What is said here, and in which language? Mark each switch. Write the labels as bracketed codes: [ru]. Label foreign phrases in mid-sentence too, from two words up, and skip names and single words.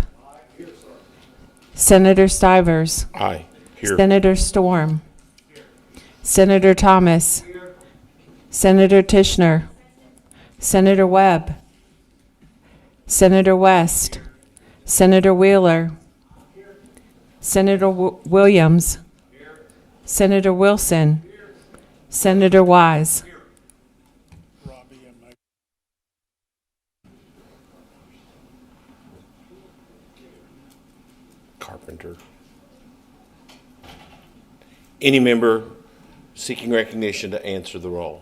[en] Senator Stivers. Aye. Here. Senator Storm. Senator Thomas. Senator Tishner. Senator Webb. Senator West. Senator Wheeler. Senator Williams. Senator Wilson. Senator Wise. Carpenter. Any member seeking recognition to answer the roll?